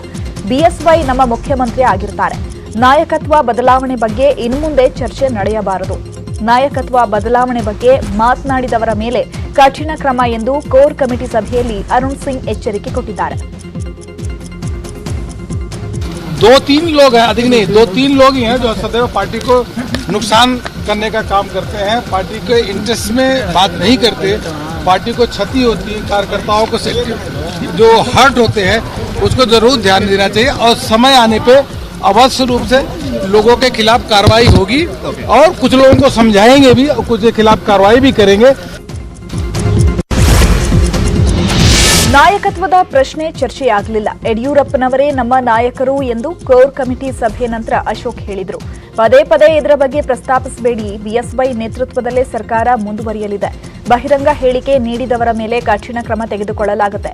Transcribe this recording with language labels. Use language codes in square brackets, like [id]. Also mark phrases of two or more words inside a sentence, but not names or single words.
[kn] ಬಿಎಸ್ವೈ ನಮ್ಮ ಮುಖ್ಯಮಂತ್ರಿ ಆಗಿರ್ತಾರೆ. ನಾಯಕತ್ವ ಬದಲಾವಣೆ ಬಗ್ಗೆ ಇನ್ಮುಂದೆ ಚರ್ಚೆ ನಡೆಯಬಾರದು. ನಾಯಕತ್ವ ಬದಲಾವಣೆ ಬಗ್ಗೆ ಮಾತನಾಡಿದವರ ಮೇಲೆ ಕಠಿಣ ಕ್ರಮ ಎಂದು ಕೋರ್ ಕಮಿಟಿ ಸಭೆಯಲ್ಲಿ ಅರುಣ್ ಸಿಂಗ್ ಎಚ್ಚರಿಕೆ ಕೊಟ್ಟಿದ್ದಾರೆ. [hi] 2-3 लोग हैं, अधिक नहीं, 2-3 लोग ही हैं जो सदैव पार्टी को नुकसान करने का काम करते हैं, पार्टी के इंटरेस्ट में बात नहीं करते, पार्टी को क्षति होती है, कार्यकर्ताओं को जो हर्ट होते हैं उसको जरूर ध्यान देना चाहिए और समय आने पे अवश्य रूप से लोगों के खिलाफ कार्रवाई होगी और कुछ लोगों को समझाएंगे भी और कुछ के खिलाफ कार्रवाई भी करेंगे. [kn] ನಾಯಕತ್ವದ ಪ್ರಶ್ನೆ ಚರ್ಚೆಯಾಗಲಿಲ್ಲ. ಯಡಿಯೂರಪ್ಪನವರೇ ನಮ್ಮ ನಾಯಕರು ಎಂದು ಕೋರ್ ಕಮಿಟಿ ಸಭೆ ನಂತರ ಅಶೋಕ್ ಹೇಳಿದರು. ಪದೇ ಪದೇ ಇದರ ಬಗ್ಗೆ ಪ್ರಸ್ತಾಪಿಸಬೇಡಿ. ಬಿಎಸ್ವೈ ನೇತೃತ್ವದಲ್ಲೇ ಸರ್ಕಾರ ಮುಂದುವರಿಯಲಿದೆ. ಬಹಿರಂಗ ಹೇಳಿಕೆ ನೀಡಿದವರ ಮೇಲೆ ಕಠಿಣ ಕ್ರಮ ತೆಗೆದುಕೊಳ್ಳಲಾಗುತ್ತೆ.